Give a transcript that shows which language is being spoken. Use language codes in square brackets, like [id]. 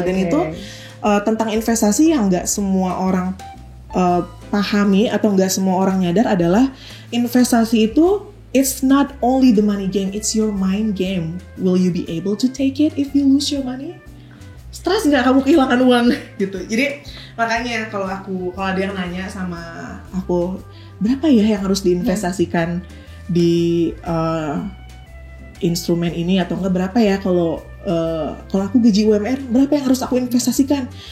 [id] Dan itu tentang investasi yang nggak semua orang pahami atau nggak semua orang nyadar adalah investasi itu [en] it's not only the money game, it's your mind game. Will you be able to take it if you lose your money? [id] Stres nggak kamu kehilangan uang gitu. Jadi makanya kalau ada yang nanya sama aku, berapa ya yang harus diinvestasikan di instrumen ini, atau enggak berapa ya kalau aku gaji UMR, berapa yang harus aku investasikan?